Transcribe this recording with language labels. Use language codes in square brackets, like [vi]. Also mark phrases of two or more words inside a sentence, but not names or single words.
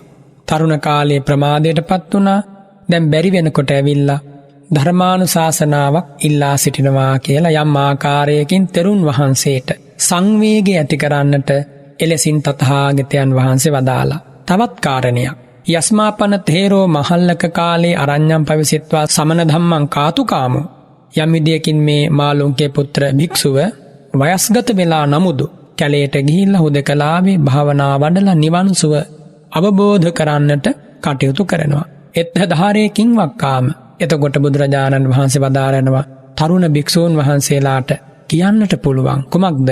[si] තරුණ කාලේ ප්‍රමාදයටපත් වුණා. දැන් බැරි වෙනකොට ඇවිල්ලා ධර්මානුශාසනාවක් ඉල්ලා සිටිනවා කියලා යම් ආකාරයකින් තෙරුන් වහන්සේට සංවේගය ඇති කරන්නට එලෙසින් තථාගතයන් වහන්සේ වදාලා. තවත් කාරණයක්. [pi] යස්මාපන තේරෝ මහල්ලක කාලේ අරඤ්ඤම් පවිසිට්වා සමන ධම්මං කාතුකාමෝ. [si] යම් විදියකින් මේ මාළුන්ක්‍ය පුත්‍ර භික්ෂුව වයස්ගත වෙලා නමුදු කැලේට ගිහිල්ලා හුදකලාවේ භාවනා වඩලා නිවන් සුව අවබෝධ කරන්නට කටයුතු කරනවා. [pi] එත්ථ ධාරේකින් වක්කාම. [si] එතකොට බුදුරජාණන් වහන්සේ වදාරනවා තරුණ භික්ෂූන් වහන්සේලාට කියන්නට පුළුවන් කුමක්ද?